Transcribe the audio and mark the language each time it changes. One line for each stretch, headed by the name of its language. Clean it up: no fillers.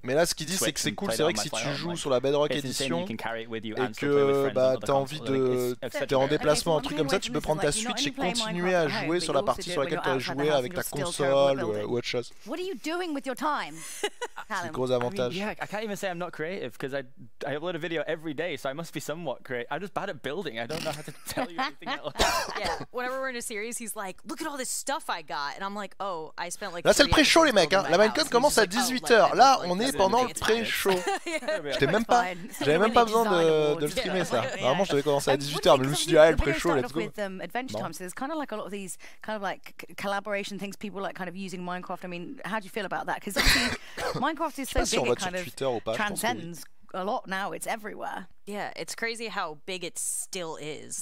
French: Mais là, ce qu'ils disent, c'est que c'est cool. C'est vrai que si tu joues sur la Bedrock Edition et que t'as envie de, t'es en déplacement, un truc comme ça, tu peux prendre ta Switch et continuer à jouer sur la partie sur laquelle tu as joué avec ta console ou autre chose.
English: What are you doing with your time?
French: C'est le gros avantage.
English: Yeah, I can't even say I'm not creative because I upload a video every day, so I must be somewhat creative. I'm just bad at building. I don't know how to tell you anything else. Yeah, whenever we're in a series, he's like, "Look at all this stuff I got," and I'm like, "Oh, I spent like."
French: Là, c'est le pré-show, les mecs. Hein. La Minecon commence à 18h. Là, on est pendant le pré-show. J'avais même pas besoin de le streamer ça. Normalement, je devais commencer à 18h, mais je me suis dit, ah, le pré-show,
English: let's go. Adventure Time, so there's kind of like a lot of these kind of like collaboration things, people like kind of using Minecraft. I mean, how do you feel about that? Because Minecraft is so big, it kind of transcends a lot now. It's everywhere. Yeah, it's crazy how big it still is.